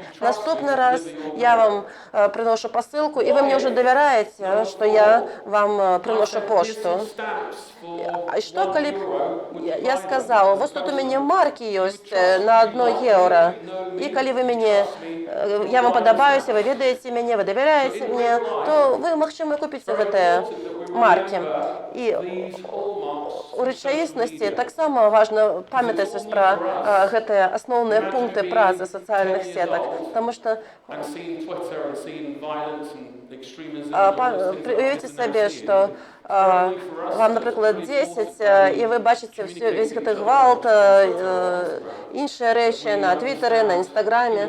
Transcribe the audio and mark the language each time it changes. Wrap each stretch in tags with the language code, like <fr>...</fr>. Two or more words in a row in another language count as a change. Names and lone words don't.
<uk>Наступний раз я вам приношу посилку, і ви мені вже довіряєте, що я вам приношу пошту. А що, коли я сказала, ось тут у мене марки є на 1 євро, і коли ви мені, я вам подобаюся, ви відаєте мене, ви довіряєте мені, то ви, можливо, купите гэты марки.</uk> <be>І у рэчаіснасці таксама важна памятаць пра гэтыя асноўныя пункты працы сацыяльных сетак, таму што уявіце сабе, што вам, напрыклад, 10, і вы бачыце весь гэты гвалт, іншыя рэчы на Твиттэры, на Інстаграме.</be>